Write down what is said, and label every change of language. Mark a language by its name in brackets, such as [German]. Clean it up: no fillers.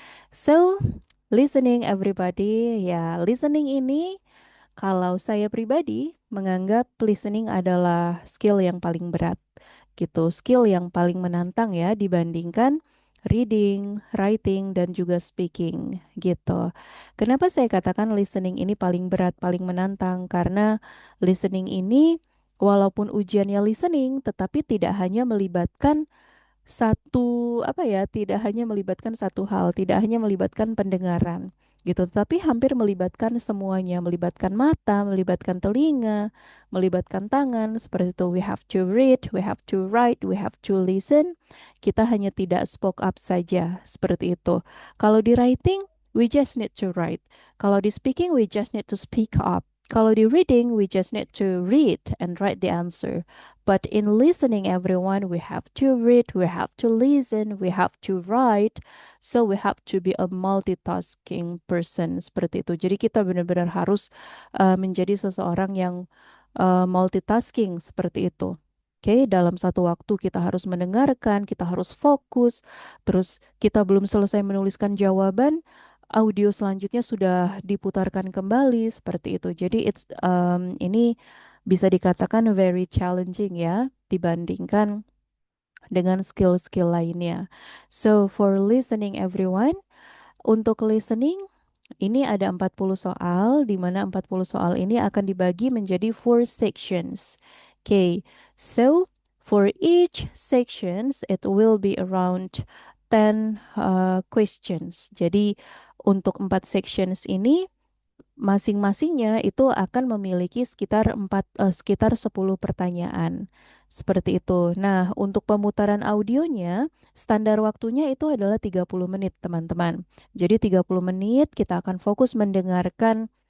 [English] So, listening everybody. [Indonesian] Ya, listening ini kalau saya pribadi menganggap listening adalah skill yang paling berat gitu, skill yang paling menantang ya dibandingkan reading, writing, dan juga speaking gitu. Kenapa saya katakan listening ini paling berat, paling menantang? Karena listening ini walaupun ujiannya listening, tetapi tidak hanya melibatkan satu apa ya, tidak hanya melibatkan satu hal, tidak hanya melibatkan pendengaran gitu, tapi hampir melibatkan semuanya, melibatkan mata, melibatkan telinga, melibatkan tangan, seperti itu. [English] We have to read, we have to write, we have to listen. [Indonesian] Kita hanya tidak spoke up saja, seperti itu. Kalau di writing, [English] we just need to write. [Indonesian] Kalau di speaking, [English] we just need to speak up. [Indonesian] Kalau di reading, [English] we just need to read and write the answer. But in listening, everyone, we have to read, we have to listen, we have to write. So we have to be a multitasking person [Indonesian] seperti itu. Jadi kita benar-benar harus menjadi seseorang yang multitasking seperti itu. Oke, dalam satu waktu kita harus mendengarkan, kita harus fokus, terus kita belum selesai menuliskan jawaban, audio selanjutnya sudah diputarkan kembali seperti itu. Jadi ini bisa dikatakan [English] very challenging [Indonesian] ya dibandingkan dengan skill-skill lainnya. [English] So for listening everyone, [Indonesian] untuk listening ini ada 40 soal di mana 40 soal ini akan dibagi menjadi [English] four sections. Okay, so for each sections it will be around 10 questions. [Indonesian] Jadi untuk 4 sections ini masing-masingnya itu akan memiliki sekitar 10 pertanyaan. Seperti itu. Nah, untuk pemutaran audionya, standar waktunya itu adalah 30 menit, teman-teman. Jadi 30 menit kita akan fokus mendengarkan